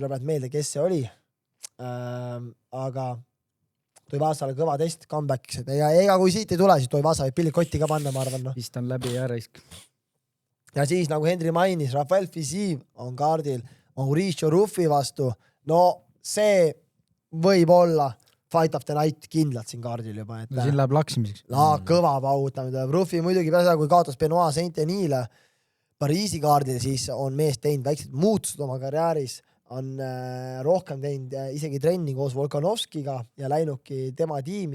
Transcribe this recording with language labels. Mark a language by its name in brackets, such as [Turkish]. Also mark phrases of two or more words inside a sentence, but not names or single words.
[Estonian] Tuleb meelde, kes see oli. Aga Toivasale kõva test comeback'iks, et ega kui siit ei tule, siis Toivasa võib pillid kotti ka panna, ma arvan. No. vist on läbi ja raisk. Ja siis nagu Henri mainis, Rafael Fisiv on kaardil Mauricio Ruffi vastu. No see võib olla [English] fight of the night [Estonian] kindlalt siin kaardil juba. Et, siin läheb laksimiseks. Kõva paugutamine. Ruffi muidugi peale seda, kui kaotas Benoit Saint-Denis'le Pariisi kaardil, siis on mees teinud väiksed muutused oma karjääris, on rohkem teinud isegi trenni koos Volkanovskiga ja läinudki tema tiimi.